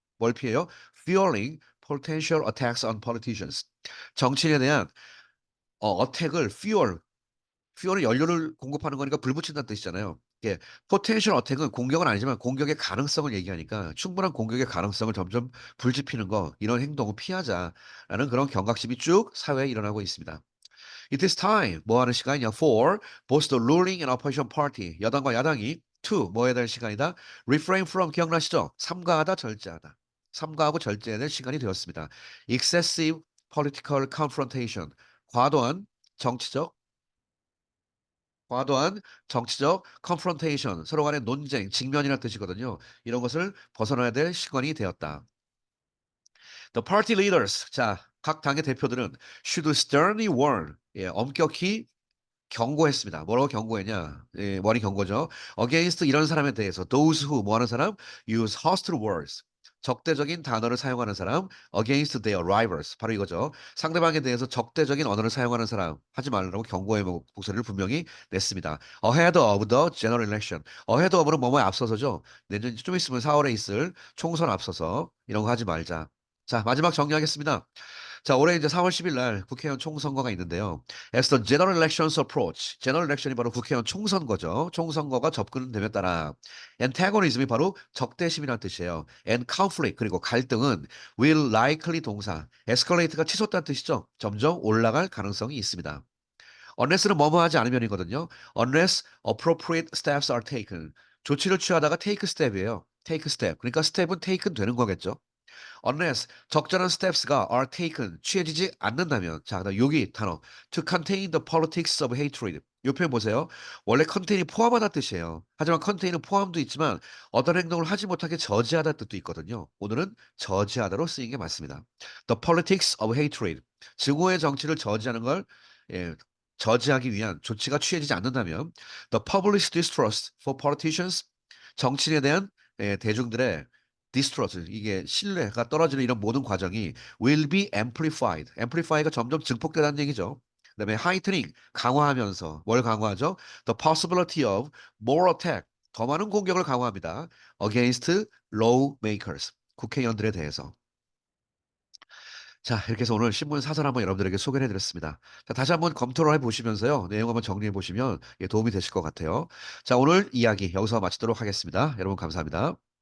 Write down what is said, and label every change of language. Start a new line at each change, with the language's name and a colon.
Korean: 뭘 피해요?
English: fueling potential attacks on politicians.
Korean: 정치인에 대한 어택을 fuel은 연료를 공급하는 거니까 불 붙인다는 뜻이잖아요. 이게 potential attack은 공격은 아니지만 공격의 가능성을 얘기하니까 충분한 공격의 가능성을 점점 불지피는 거 이런 행동을 피하자라는 그런 경각심이 쭉 사회에 일어나고 있습니다.
English: It is time.
Korean: 뭐 하는 시간이냐?
English: For both the ruling and opposition party.
Korean: 여당과 야당이 to 뭐 해야 될 시간이다?
English: Refrain from 기억나시죠?
Korean: 삼가하다 절제하다. 삼가하고 절제해야 될 시간이 되었습니다.
English: Excessive political confrontation.
Korean: 과도한 정치적 과도한 정치적 confrontation. 서로 간의 논쟁, 직면이라는 뜻이거든요. 이런 것을 벗어나야 될 시간이 되었다.
English: The party leaders.
Korean: 자, 각 당의 대표들은
English: should sternly warn.
Korean: 예, 엄격히 경고했습니다. 뭐라고 경고했냐? 예, 뭐니 경고죠. Against 이런 사람에 대해서
English: those who
Korean: 뭐 하는 사람?
English: Use hostile words.
Korean: 적대적인 단어를 사용하는 사람
English: against their rivals.
Korean: 바로 이거죠. 상대방에 대해서 적대적인 언어를 사용하는 사람 하지 말라고 경고의 목소리를 분명히 냈습니다.
English: Ahead of the general election.
Korean: Ahead of는 뭐뭐에 앞서서죠. 내년 좀 있으면 4월에 있을 총선 앞서서 이런 거 하지 말자. 자, 마지막 정리하겠습니다. 자, 올해 이제 4월 10일 날 국회의원 총선거가 있는데요.
English: As the general elections approach, general election이
Korean: 바로 국회의원 총선거죠. 총선거가 접근됨에 따라 antagonism이 바로 적대심이라는 뜻이에요.
English: and conflict
Korean: 그리고 갈등은
English: will likely
Korean: 동사, escalate가 치솟다는 뜻이죠. 점점 올라갈 가능성이 있습니다. unless는 뭐뭐 하지 않으면이거든요.
English: unless appropriate steps are taken.
Korean: 조치를 취하다가 take step이에요.
English: take step.
Korean: 그러니까 step은 taken 되는 거겠죠. unless 적절한 steps가 are taken 취해지지 않는다면 자 그다음 여기 단어
English: to contain the politics of hatred
Korean: 요 표현 보세요. 원래 contain이 포함하다 뜻이에요. 하지만 contain은 포함도 있지만 어떤 행동을 하지 못하게 저지하다 뜻도 있거든요. 오늘은 저지하다로 쓰인 게 맞습니다.
English: The politics of hatred
Korean: 증오의 정치를 저지하는 걸 예, 저지하기 위한 조치가 취해지지 않는다면
English: the public distrust for politicians
Korean: 정치인에 대한 대중들의 distrust 이게 신뢰가 떨어지는 이런 모든 과정이
English: will be amplified.
Korean: amplify가 점점 증폭되다는 얘기죠. 그다음에 heightening 강화하면서 뭘 강화하죠?
English: The possibility of more attack
Korean: 더 많은 공격을 강화합니다.
English: against lawmakers
Korean: 국회의원들에 대해서. 자, 이렇게 해서 오늘 신문 사설 한번 여러분들에게 소개를 해드렸습니다. 자, 다시 한번 검토를 해보시면서요. 내용 한번 정리해 보시면 도움이 되실 것 같아요. 자, 오늘 이야기 여기서 마치도록 하겠습니다. 여러분 감사합니다.